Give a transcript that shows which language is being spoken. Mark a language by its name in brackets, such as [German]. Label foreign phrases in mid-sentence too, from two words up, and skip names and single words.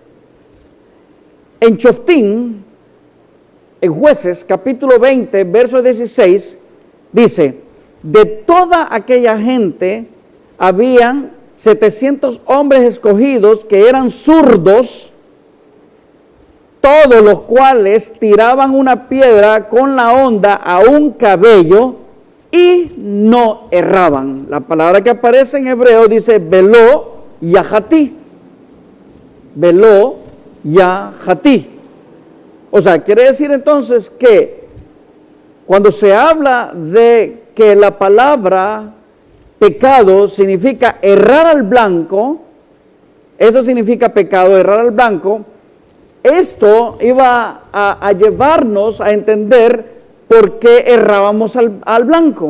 [Spanish] En Shoftim, en Jueces, capítulo 20, verso 16, dice, de toda aquella gente habían 700 hombres escogidos que eran zurdos, todos los cuales tiraban una piedra con la honda a un cabello y no erraban. La palabra que aparece en hebreo dice [Hebrew] ולא יחטא. ולא יחטא. [Spanish] O sea, quiere decir entonces que cuando se habla de que la palabra pecado significa errar al blanco, eso significa pecado, errar al blanco. Esto iba a llevarnos a entender por qué errábamos al blanco.